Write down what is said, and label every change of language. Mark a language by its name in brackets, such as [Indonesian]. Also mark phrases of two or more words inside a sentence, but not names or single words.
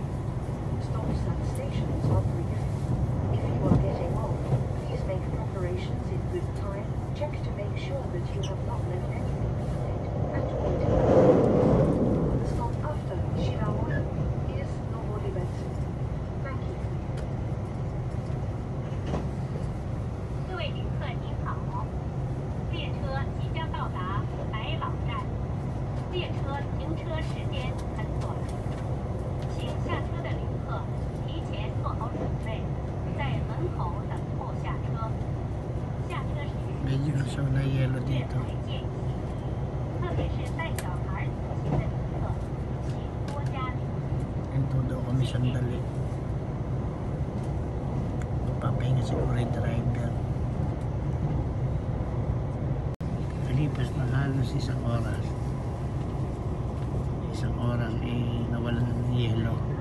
[English] Stops at stations are brief. If you are getting off, please make preparations in good time. Check to make sure that you have not left anything behind and wait. The stop after Shiraoi is Noborivetsu. Thank you. [Chinese] 各位旅客您好，列车即将到达白老站，列车停车时间很短，请下车的旅客提前做好准备，在门口等候下车。下车时 [Filipino] Medyo gusto na yelo [Chinese] 月 [Filipino] dito. [Chinese] 台间隙，特别是带小孩同行的旅客，请多加留意。 [Filipino] Ito daw kami sandali. Papahinga siguro yung driver. Kalipas na halos isang oras. Isang oras nawalan ng yelo.